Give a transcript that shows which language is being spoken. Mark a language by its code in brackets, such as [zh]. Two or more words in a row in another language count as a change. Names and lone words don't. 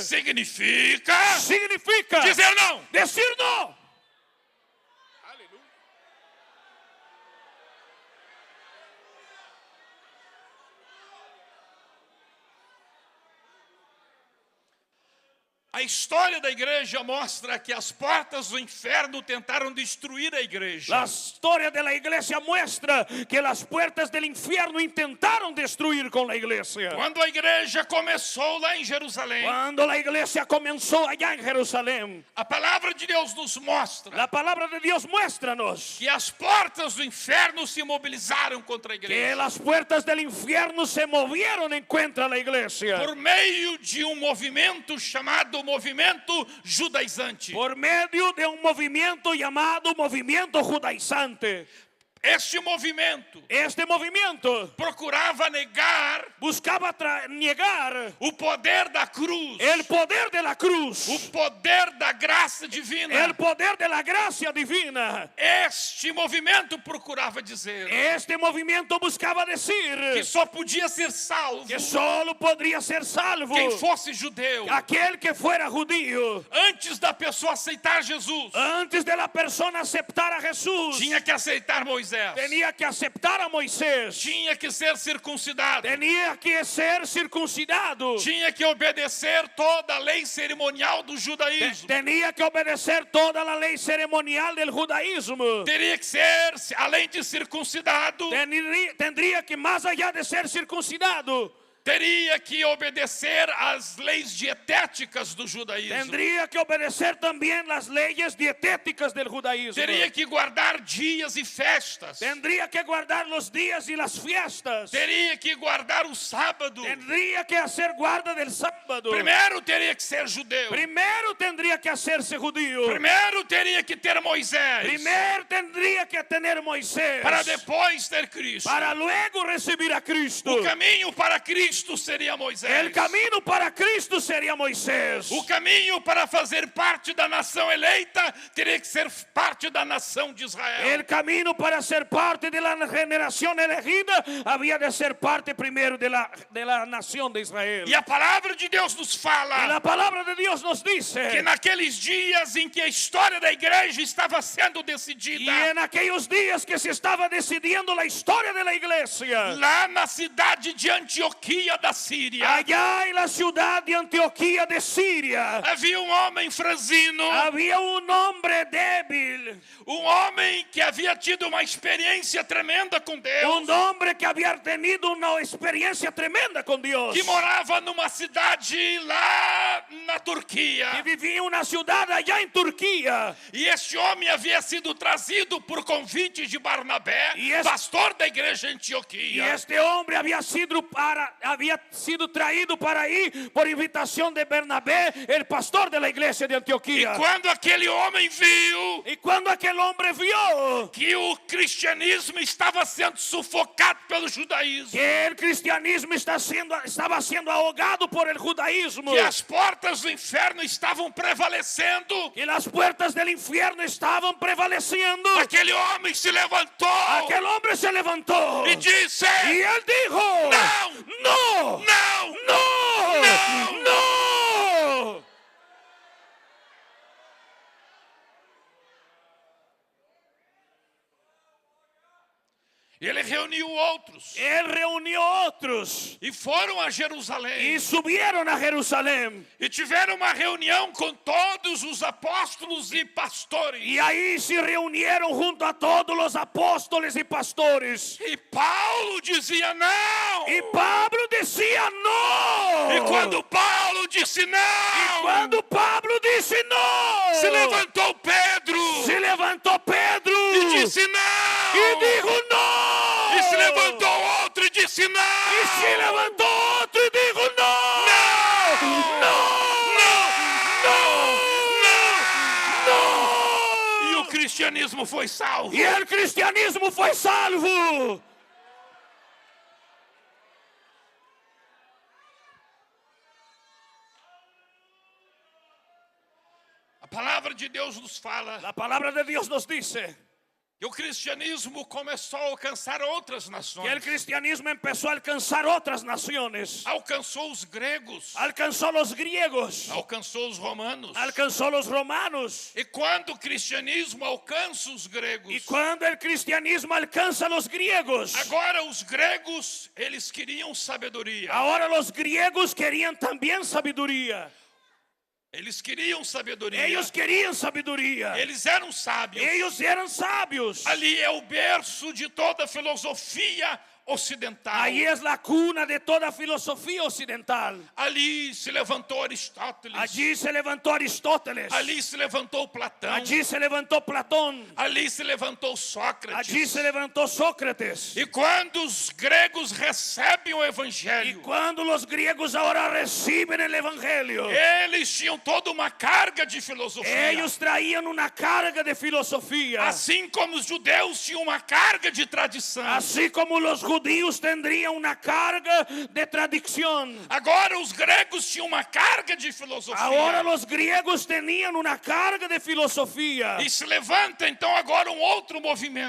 [pt] significa [es] significa [pt] dizer não. [es] decir no. [pt] A história da igreja mostra que as portas do inferno tentaram destruir a igreja. [es] La historia de la iglesia muestra que las puertas del infierno intentaron destruir con la iglesia. [pt] Quando a igreja começou lá em Jerusalém, [es] Cuando la iglesia comenzó allá en Jerusalén, [pt] a palavra de Deus nos mostra [es] la palabra de Dios muéstranos [pt] que as portas do inferno se mobilizaram contra a [es] que [pt] igreja. [es] las puertas del infierno se movieron en contra de la iglesia. [pt] Por meio de movimento chamado movimento judaizante. [es] Por medio de un movimiento llamado movimiento judaizante. [pt] Este movimento procurava negar, [es] buscava negar [pt] o poder da cruz, [es] el poder de la cruz, [pt] o poder da graça divina. [es] el poder de la gracia divina. [pt] Este movimento procurava dizer [es] Este movimiento buscava decir [pt] que só podia ser salvo [es] que solo podría ser salvo [pt] quem fosse judeu. [es] aquel que fuera judío. [pt] Antes da pessoa aceitar Jesus, [es] Antes de la persona aceptar a Jesús, [pt] tinha que aceitar Moisés. [es] tenía que aceptar a Moisés. [pt] Tinha que ser circuncidado. [es] Tenía que ser circuncidado. [pt] Tinha que obedecer toda a lei cerimonial do judaísmo. [es] Tenía que obedecer toda la ley ceremonial del judaísmo. [pt] Teria que ser, além de circuncidado, [es] Tendría que, más allá de ser circuncidado, [pt] teria que obedecer às leis dietéticas do judaísmo. [es] tendría que obedecer también las leyes dietéticas del judaísmo. [pt] Teria que guardar dias e festas. [es] Tendría que guardar los días y las fiestas. [pt] Teria que guardar o sábado. [es] Tendría que hacer guarda del sábado. [pt] Primeiro teria que ser judeu. [es] Primero tendría que hacerse judío. [pt] Primeiro teria que ter Moisés. [es] Primero tendría que tener Moisés. [pt] Para depois ter Cristo. [es] Para luego recibir a Cristo. [pt] O caminho para Cristo seria Moisés. [es] El camino para Cristo sería Moisés. [pt] O caminho para fazer parte da nação eleita teria que ser parte da nação de Israel. [es] El camino para ser parte de la generación elegida había de ser parte primero de la nación de Israel. [pt] E a palavra de Deus nos fala [es] Y la palabra de Dios nos dice [pt] que naqueles dias em que a história da igreja estava sendo decidida, [es] y en aquellos días que se estaba decidiendo la historia de la iglesia, [pt] lá na cidade de Antioquia da Síria, [es] allá en la ciudad de Antioquía de Siria, [pt] havia homem franzino, [es] había un hombre débil, [pt] homem que havia tido uma experiência tremenda com Deus, [es] un hombre que había tenido una experiencia tremenda con Dios, [pt] que morava numa cidade lá na Turquia. [es] que vivía en una ciudad allá en Turquía. [pt] E este homem havia sido trazido por convite de Barnabé, pastor da igreja em [es] Y [pt] Antioquia. [es] este hombre había sido traído para ahí por invitación de Bernabé, el pastor de la iglesia de [pt] E [es] Antioquía. [pt] quando aquele homem viu [es] Y cuando aquel hombre vio [pt] que o cristianismo estava sendo sufocado pelo judaísmo, [es] que el cristianismo estaba siendo ahogado por el judaísmo, [pt] que as portas do inferno estavam prevalecendo, [es] que las puertas del infierno estaban prevaleciendo, [pt] aquele homem se levantou [es] aquel hombre se levantó [pt] e disse: [es] y él dijo: [pt] Não! [es] no, [pt] Não! [es] no, [pt] Não! [es] no. [pt] Ele reuniu outros [es] Él reunió otros [pt] e foram a Jerusalém [es] y subieron a Jerusalén. [pt] e tiveram uma reunião com todos os apóstolos e pastores. [es] Y ahí se reunieron junto a todos los apóstoles y pastores. [pt] E Paulo dizia não. [es] Y Pablo decía no. [pt] E quando Paulo disse não, [es] Cuando Pablo dice no, [pt] se levantou Pedro [es] se levantó Pedro [pt] e disse não. [es] y dijo no. [pt] E se levantou outro e disse não. [es] Y se levantó otro y dijo no. [pt] E o cristianismo foi salvo. [es] Y el cristianismo fue salvo. [pt] A palavra de Deus nos fala [es] La palabra de Dios nos dice [pt] que o cristianismo começou a alcançar outras [es] que el [pt] nações. [es] cristianismo empezó a alcanzar otras naciones. [pt] Alcançou os gregos, [es] Alcanzó los griegos, [pt] alcançou os romanos. [es] alcanzó los romanos. [pt] E quando o cristianismo alcança os gregos, [es] Y cuando el cristianismo alcanza a los griegos, [pt] agora os gregos, eles queriam sabedoria. [es] ahora los griegos querían también sabiduría. [pt] Eles queriam sabedoria. [es] Ellos querían sabiduría. [pt] Eles eram sábios. [es] Ellos eran sabios. [pt] Ali é o berço de toda a filosofia ocidental. [es] Ahí es la cuna de toda filosofía occidental. [pt] Ali se levantou Aristóteles. [es] Allí se levantó Aristóteles. [pt] Ali se levantou Platão. [es] Allí se levantó Platón. [pt] Ali se levantou Sócrates. [es] Allí se levantó Sócrates. [pt] E quando os gregos recebem o [es] Y [pt] evangelho, [es] cuando los griegos ahora reciben el evangelio, [pt] eles tinham toda uma carga de filosofia. [es] ellos traían una carga de filosofía. [pt] Assim como os judeus tinham uma carga de tradição. [es] Así como los judíos tendrían una carga de tradición. [pt] Agora os gregos tinham uma carga de filosofia. [es] Ahora los griegos tenían una carga de filosofía. [pt] E se levanta então agora um outro movimento.